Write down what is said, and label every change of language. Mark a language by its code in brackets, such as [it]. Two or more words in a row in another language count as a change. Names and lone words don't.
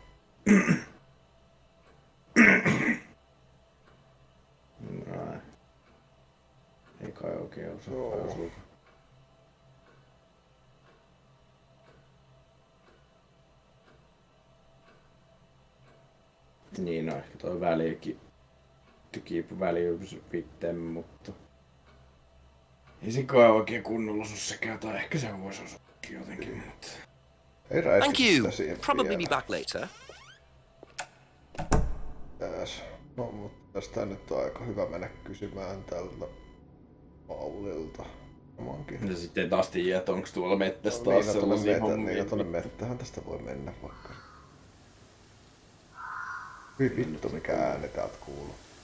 [fi] No, ei kai oikein osaa. Niin, no ehkä toi välikin. [en] To keep values with them, [fi] mutta... Ei se kai oikein kunnolla osu sekään, tai ehkä se voisi osaakin jotenkin, mutta... [en] Thank you. Probably be back later. [fi] No, mutta tästä nyt on aika hyvä mennä kysymään tältä Paulilta. Ja sitten taas tiedät, että onko tuolla mettässä taas sellaisia hommia. Niin, tuonne mettähän tästä voi mennä vaikka. Hyi vittu, mikä ääni täältä kuuluu.